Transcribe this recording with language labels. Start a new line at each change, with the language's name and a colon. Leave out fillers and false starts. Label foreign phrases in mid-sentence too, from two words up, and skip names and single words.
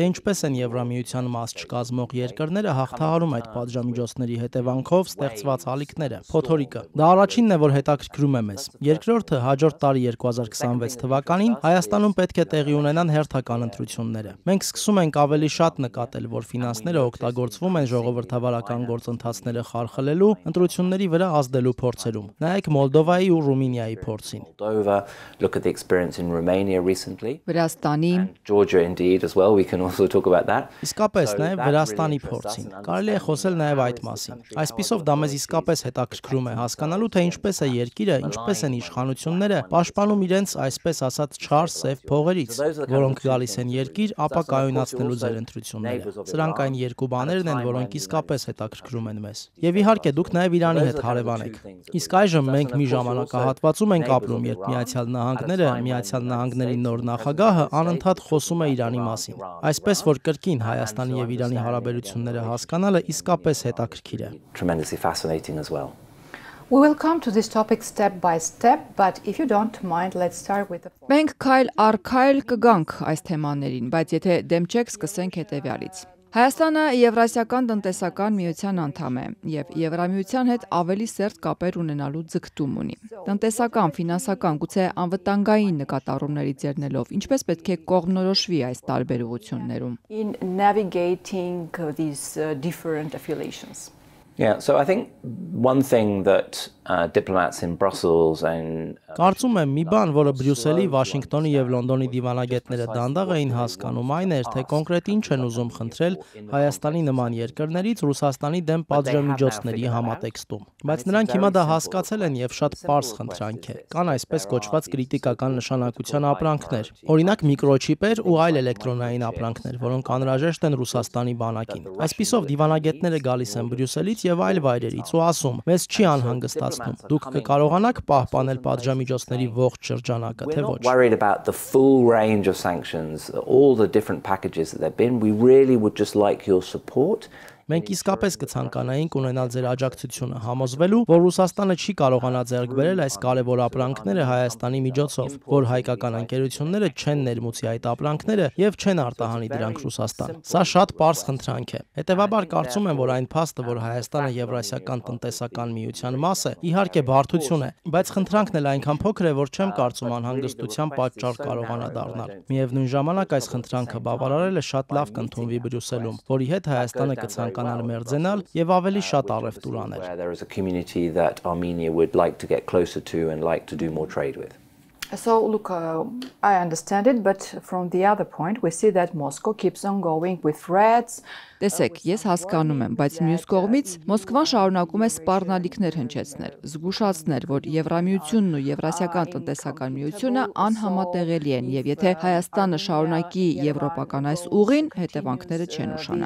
Armenian: ինչպես են Եվրամիության մաս չկազմող երկրները հաղթահարում այդ պատժամիջոցների հետևանքով ստեղծված ալիքները։ Փոթորիկը։ Դա առաջինն է, որ հետաքրքրում է մեզ։ Երկրորդը հաջորդ տարի 2026 թվականին Հայաստանում պետք է տեղի ունենան հերթական ընտրությունները։ Մենք սկսում ենք ավելի շատ նկատել, որ ֆինանսները օգտագործվում են ժողովրդավարական գործընթացները խարխլելու, ընտրությունների վրա ազդելու փորձերում։ Նայեք Մոլդովայի ու Ռումինիայի փորձին։
English: Moldova, look at the experience in Romania recently.
Armenian: Վրաստանի,
English: Georgia indeed as well. We can also talk about that.
Armenian: Իսկապես նաև Վրաստանի փորձին։ Կարելի է խոսել նաև այդ մասին։ Այսպիսով դա մեզ իսկապես հետաքրքրում է հասկանալու, թե ինչպես է երկիրը, ինչպես են իշխանությունները պաշտպանում իրենց այսպես ասած չար սև փողերից, որոնք գալիս են երկիր, ապա կայունացնելու ձեր ընտրությունները։ Սրանք այն երկու բաներն են, որոնք իսկապես հետաքրքրում են մեզ։ Եվ իհարկե դուք նաև Իրանի հետ հարևան եք։ Իսկ այժմ մենք մի ժամանակահատվածում ենք ապրում, երբ Միացյալ Նահանգների նոր նախագահը անընդհատ խոսում է Իրանի մասին։ Այսպես որ կրկին Հայաստանի եւ Իրանի հարաբերությունները հասկանալը իսկապես հետաքրքիր է։
English: Tremendously fascinating as well. We will come to this topic step by step, but if you don't mind, let's start with the
Armenian: մենք քայլ առ քայլ կգանք այս թեմաներին, բայց եթե դեմ չեք, սկսենք հետևյալից։ Հայաստանը Եվրասիական տնտեսական միության անդամ է եւ Եվրամիության հետ ավելի սերտ կապեր ունենալու ձգտում ունի։ Տնտեսական, ֆինանսական, գուցե անվտանգային նկատառումներից ելնելով, ինչպես պետք է կողմնորոշվի այս տարբերություններում։
English: in navigating these different affiliations. Yeah, so I think one thing that diplomats in Brussels and
Armenian: Կարծում եմ մի բան, որը Բրյուսելի, Վաշինգտոնի եւ Լոնդոնի դիվանագետները դանդաղ էին հասկանում, այն էր, թե կոնկրետ ինչ են ուզում խնդրել Հայաստանի նման երկրներից Ռուսաստանի դեմ պատժամիջոցների համատեքստում։ Բայց նրանք հիմա դա հասկացել են եւ շատ պարզ խնդրանք է։ Կան այսպես կոչված կրիտիկական նշանակության ապրանքներ, օրինակ միկրոչիպեր ու այլ էլեկտրոնային ապրանքներ, որոնք անհրաժեշտ են Ռուսաստանի բանակին։ Այսպիսով դիվանագետները գալիս են Բրյուսելից եւ այլ վայրերից ու ասում. «Մեզ չի անհանգստացնում։ Դուք կկարողանաք պահպանել պատժամիջոցների ողջ շրջանակը, թե we're ոչ»։
English: not worried about the full range of sanctions, all the different packages that they've been. We really would just like your support.
Armenian: Մենք իսկապես կցանկանայինք ունենալ ձեր աջակցությունը, համոզվելու, որ Ռուսաստանը չի կարողանա ձեռք բերել այս կարևոր ապրանքները Հայաստանի միջոցով, որ հայկական ընկերությունները չեն ներմուծի այդ ապրանքները եւ չեն արտահանի դրանք Ռուսաստան։ Սա շատ պարզ խնդրանք է։ Հետևաբար կարծում եմ, որ այն փաստը, որ Հայաստանը Եվրասիական տնտեսական միության մաս է, իհարկե բարդություն է, բայց խնդրանքն էլ այնքան փոքր է, որ չեմ կարծում անհանգստության պատճառ կարողանա դառնալ։ Միևնույն ժամանակ այս խնդրանքը բավարարելը շատ լավ կընդունվի Բրյուսելում, որի հետ Հայաստանը կցանկանար մերձենալ եւ ավելի շատ առևտուր անել։
English: Where there is a community that Armenia would like to get closer to and like to do more trade with. So, look, I understand it, but from the other point, we see that Moscow keeps on going with threats.
Armenian: Տեսեք, ես հասկանում եմ, բայց մյուս կողմից Մոսկվան շարունակում է սպառնալիքներ հնչեցնել, զգուշացնել, որ Եվրամիությունն ու Եվրասիական տնտեսական միությունը անհամատեղելի են, եւ եթե Հայաստանը շարունակի եվրոպական այս ուղին, հետևանքները չեն ուշանա։